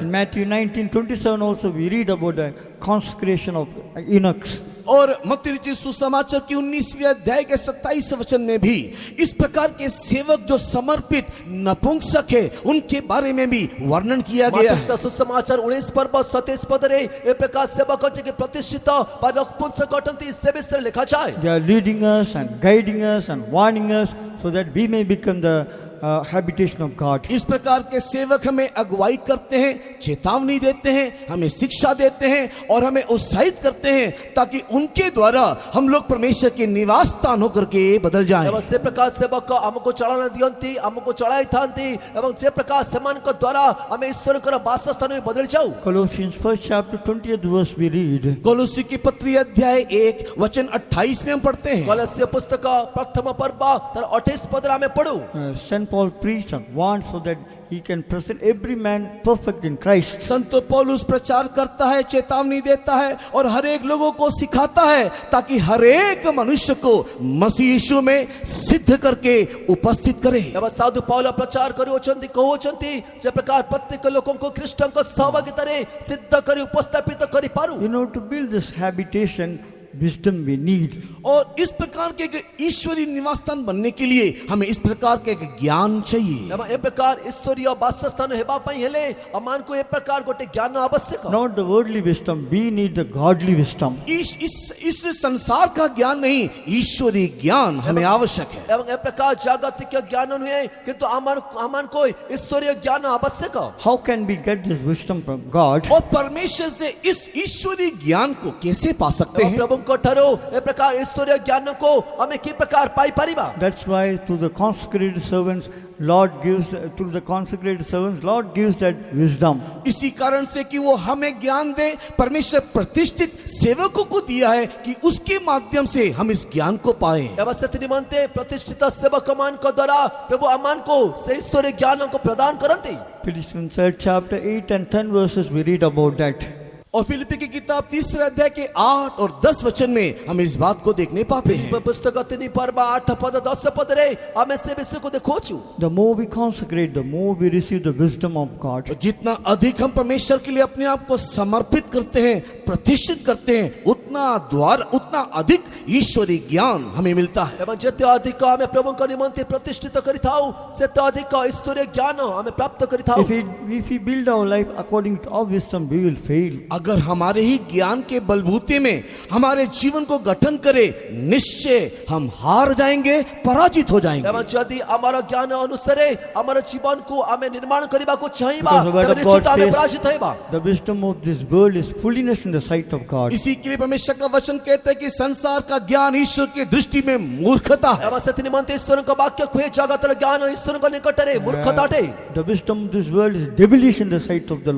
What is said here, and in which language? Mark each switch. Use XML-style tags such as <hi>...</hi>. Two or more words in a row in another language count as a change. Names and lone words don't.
<en>In Matthew 19:27 also we read about the consecration of eunuchs.</en> <hi>और मत्ती रचित सुसमाचार की 19वें अध्याय के 27 वचन में भी इस प्रकार के सेवक जो समर्पित नपुंसक है उनके बारे में भी वर्णन किया गया है।</hi> <or>ମାର୍କୋ ସୁସମାଚାର 19 ପର୍ବ 27 ପଦରେ ଏ ପ୍ରକାର ସେବକ ଯିଏ ପ୍ରତିଷ୍ଠିତ ବା ନପୁଂସକ ଅଟନ୍ତି ସେ ବିଷୟରେ ଲେଖାଯାଏ।</or> <en>They are leading us and guiding us and warning us so that we may become the habitation of God.</en> <hi>इस प्रकार के सेवक हमें अगुवाई करते हैं, चेतावनी देते हैं, हमें शिक्षा देते हैं और हमें उत्साहित करते हैं ताकि उनके द्वारा हम लोग परमेश्वर के निवास स्थान होकर के बदल जाएं।</hi> <or>ଏବଂ ସେ ପ୍ରକାର ସେବକ ଆମକୁ ଚାଳନା ଦିଅନ୍ତି, ଆମକୁ ଚଳାଇଥାନ୍ତି ଏବଂ ସେ ପ୍ରକାର ସେମାନଙ୍କ ଦ୍ୱାରା ଆମେ ଈଶ୍ୱରଙ୍କର ବାସସ୍ଥାନରେ ବଦଳି ଯାଉ।</or> <en>Colossians 1st chapter 20th verse we read.</en> <hi>कोलोसी की पत्री अध्याय 1 वचन 28 में हम पढ़ते हैं।</hi> <or>କଲସ୍ୟ ପୁସ୍ତକ ପ୍ରଥମ ପର୍ବ ତାର 28 ପଦରେ ଆମେ ପଢୁ।</or> <en>St. Paul preached and warned so that he can present every man perfect in Christ.</en> <hi>संत पौलुस प्रचार करता है, चेतावनी देता है और हर एक लोगों को सिखाता है ताकि हर एक मनुष्य को मसीह यीशु में सिद्ध करके उपस्थित करे।</hi> <or>ଏବଂ ସାଧୁ ପାଉଲ ପ୍ରଚାର କରୁଅଛନ୍ତି କହୁଅଛନ୍ତି ଯେ ପ୍ରକାର ପ୍ରତ୍ୟେକ ଲୋକଙ୍କୁ ଖ୍ରୀଷ୍ଟଙ୍କ ସହଭାଗିତାରେ ସିଦ୍ଧ କରି ଉପସ୍ଥାପିତ କରିପାରୁ।</or> <en>In order to build this habitation, wisdom we need.</en> <hi>और इस प्रकार के एक ईश्वरीय निवास स्थान बनने के लिए हमें इस प्रकार के एक ज्ञान चाहिए।</hi> <or>ଏବଂ ଏ ପ୍ରକାର ଈଶ୍ୱରୀୟ ବାସସ୍ଥାନ ହେବା ପାଇଁ ହେଲେ ଆମମାନଙ୍କୁ ଏ ପ୍ରକାର ଗୋଟେ ଜ୍ଞାନ ଆବଶ୍ୟକ।</or> <en>Not the worldly wisdom, we need the godly wisdom.</en> <hi>इस संसार का ज्ञान नहीं, ईश्वरीय ज्ञान हमें आवश्यक है।</hi> <or>ଏବଂ ଏ ପ୍ରକାର ଜାଗତିକ ଜ୍ଞାନ ନୁହେଁ କିନ୍ତୁ ଆମମାନଙ୍କୁ ଈଶ୍ୱରୀୟ ଜ୍ଞାନ ଆବଶ୍ୟକ।</or> <en>How can we get this wisdom from God?</en> <hi>और परमेश्वर से इस ईश्वरीय ज्ञान को कैसे पा सकते</hi> <or>ଏବଂ</or> <hi>हैं?</hi> <or>ପ୍ରଭୁଙ୍କ ଠାରୁ ଏ ପ୍ରକାର ଈଶ୍ୱରୀୟ ଜ୍ଞାନକୁ ଆମେ କି ପ୍ରକାର ପାଇପାରିବା?</or> <en>That's why through the consecrated servants, Lord gives that wisdom.</en> <hi>इसी कारण से कि वो हमें ज्ञान दे, परमेश्वर प्रतिष्ठित सेवकों को दिया है कि उसके माध्यम से हम इस ज्ञान को पाए।</hi> <or>ଏବଂ ସେଥି ନିମନ୍ତେ ପ୍ରତିଷ୍ଠିତ ସେବକମାନଙ୍କ ଦ୍ୱାରା ପ୍ରଭୁ ଆମମାନଙ୍କୁ ସେ ଈଶ୍ୱରୀୟ ଜ୍ଞାନକୁ ପ୍ରଦାନ କରନ୍ତି।</or> <en>Philippians 3rd chapter 8 and 10 verses we read about that.</en> <hi>और फिलिप्पी की किताब 3 अध्याय के 8 और 10 वचन में हम इस बात को देखने पाते हैं।</hi> <or>ପୁସ୍ତକ 3 ପର୍ବ 8 ପଦ 10 पदରେ ଆମେ ସେ ବିଷୟକୁ ଦେଖୁଛୁ।</or> <en>The more we consecrate, the more we receive the wisdom of God.</en> <hi>जितना अधिक हम परमेश्वर के लिए अपने आप को समर्पित करते हैं, प्रतिष्ठित करते हैं, उतना अधिक ईश्वरीय ज्ञान हमें मिलता है।</hi> <or>ଏବଂ ଯେତେ ଅଧିକ ଆମେ ପ୍ରଭୁଙ୍କ ନିମନ୍ତେ ପ୍ରତିଷ୍ଠିତ କରିଥାଉ ସେତେ ଅଧିକ ଈଶ୍ୱରୀୟ ଜ୍ଞାନ ଆମେ ପ୍ରାପ୍ତ କରିଥାଉ।</or> <en>If we build our life according to our wisdom, we will fail.</en> <hi>अगर हमारे ही ज्ञान के बलबूते में हमारे जीवन को गठन करे, निश्चय हम हार जाएंगे, पराजित हो जाएंगे।</hi> <or>ଏବଂ ଯଦି ଆମର ଜ୍ଞାନ ଅନୁସାରେ ଆମର ଜୀବନକୁ ଆମେ ନିର୍ମାଣ କରିବାକୁ ଚାହିଁବା</or> <en>Because the word</en> <or>ତେବେ</or> <en>of God</en> <or>ନିଶ୍ଚିତ ଆମେ</or> <en>says,</en> <or>ପରାଜିତ ହେବା।</or> <en>the wisdom of this world is foolishness in the sight of God.</en> <hi>इसी के लिए परमेश्वर का वचन कहता है कि संसार का ज्ञान ईश्वर की दृष्टि में मूर्खता है।</hi> <or>ଏବଂ ସେଥି ନିମନ୍ତେ ଈଶ୍ୱରଙ୍କ ବାକ୍ୟ କୁହେ ଜଗତର ଜ୍ଞାନ ଈଶ୍ୱରଙ୍କ ନିକଟରେ ମୂର୍ଖତା ଅଟେ।</or> <en>The wisdom of this world is devilish in the sight of the Lord.</en>